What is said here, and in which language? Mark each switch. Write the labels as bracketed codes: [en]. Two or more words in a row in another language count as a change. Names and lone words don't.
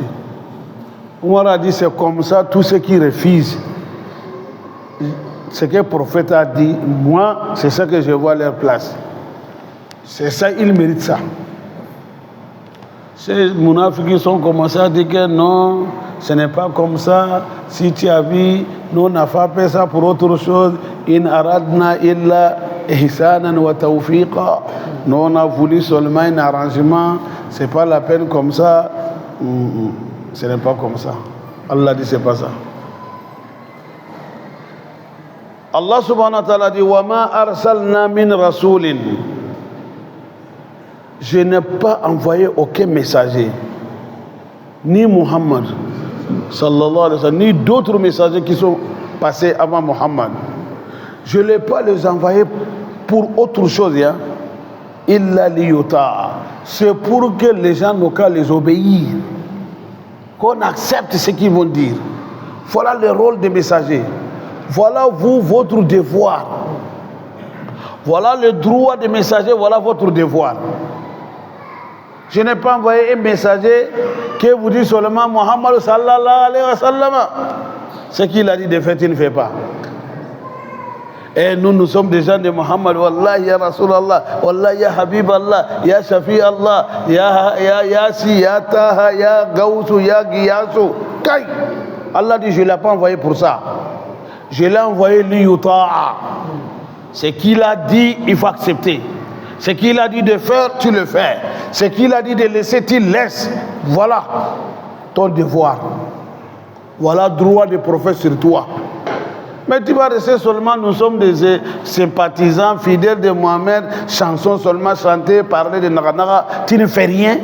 [fr] Omar a dit c'est comme ça, tous ceux qui refusent ce que le prophète a dit, moi, c'est ça que je vois à leur place. C'est ça, ils méritent ça. Ces Mounafiki sont commencés à dire que non, ce n'est pas comme ça. Si tu as vu, nous on n'a pas fait ça pour autre chose. [ar] إن أردنا إلا إحسانا وتوفيقا. [fr] Nous on a voulu seulement un arrangement. C'est pas la peine comme ça. Ce n'est pas comme ça. Allah dit c'est pas ça. Allah [ar] سبحانه وتعالى [fr] dit [ar] وما أرسلنا من رسول. [fr] Je n'ai pas envoyé aucun messager, ni Muhammad, [ar] صلى الله عليه وسلم, [fr] ni d'autres messagers qui sont passés avant Muhammad. Je ne l'ai pas les envoyés pour autre chose, hein? [ar] إلا ليطاع. [fr] C'est pour que les gens n'ont qu'à les obéir, qu'on accepte ce qu'ils vont dire. Voilà le rôle des messagers. Voilà vous, votre devoir. Voilà le droit des messagers, voilà votre devoir. Je n'ai pas envoyé un messager qui vous dit seulement Muhammad [ar] صلى الله عليه وسلم. [fr] Ce qu'il a dit de fait, il ne fait pas. Et nous sommes des gens de Muhammad. [ar] والله يا رسول الله والله يا حبيب الله يا شافي الله يا يس يا طه يا غوث يا غياث. Kai. [fr] Allah dit, je ne l'ai pas envoyé pour ça. Je l'ai envoyé liyuta'a. Ce qu'il a dit, il faut accepter. Ce qu'il a dit de faire, tu le fais. Ce qu'il a dit de laisser, tu laisses. Voilà ton devoir. Voilà le droit des prophètes sur toi. Mais tu vas rester seulement, nous sommes des sympathisants, fidèles de Mohamed, chansons seulement chantées, parler de Naganaga, tu ne fais rien.